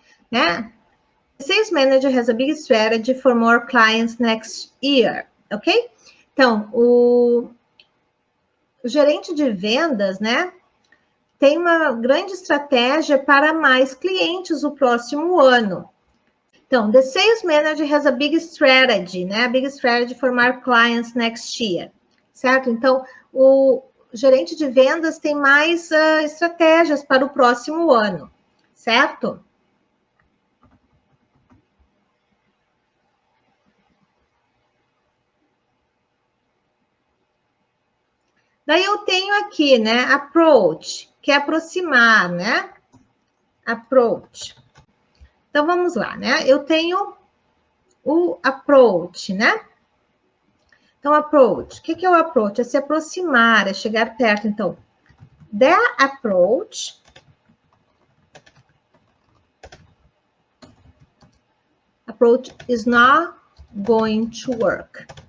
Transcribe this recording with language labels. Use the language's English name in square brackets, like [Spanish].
[English] Né? The sales manager has a big strategy for more clients next year, ok? [Portuguese] Então, o gerente de vendas, né, tem uma grande estratégia para mais clientes no próximo ano. [English] Então, the sales manager has a big strategy, né? A big strategy for more clients next year, certo? [Portuguese] Então, o gerente de vendas tem mais estratégias para o próximo ano, certo? Daí eu tenho aqui, né, approach, que é aproximar, né? Approach. Então, vamos lá, né? Eu tenho o approach, né? Então, approach. O que é o approach? É se aproximar, é chegar perto. [English] Então, the approach is not going to work.